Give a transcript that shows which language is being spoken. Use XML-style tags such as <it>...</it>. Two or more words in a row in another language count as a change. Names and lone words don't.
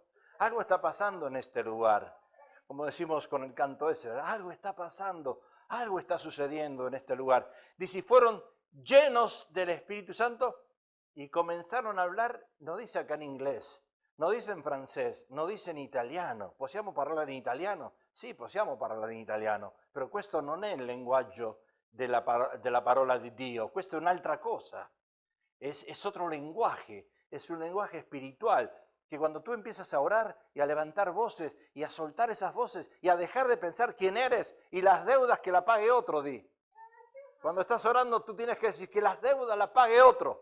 <es>Algo está pasando en este lugar. Como decimos con el canto ese, algo está pasando, algo está sucediendo en este lugar. Dice, fueron llenos del Espíritu Santo y comenzaron a hablar, no dice acá en inglés, no dice en francés, no dice</es> <it>in italiano. Possiamo parlare in italiano? Sì, possiamo parlare in italiano, però questo non è il linguaggio della parola di Dio, questo è un'altra cosa,</it> <es>es otro lenguaje, es un lenguaje espiritual, que cuando tú empiezas a orar y a levantar voces y a soltar esas voces y a dejar de pensar quién eres y las deudas que la pague otro, di. Cuando estás orando tú tienes que decir que las deudas las pague otro.</es>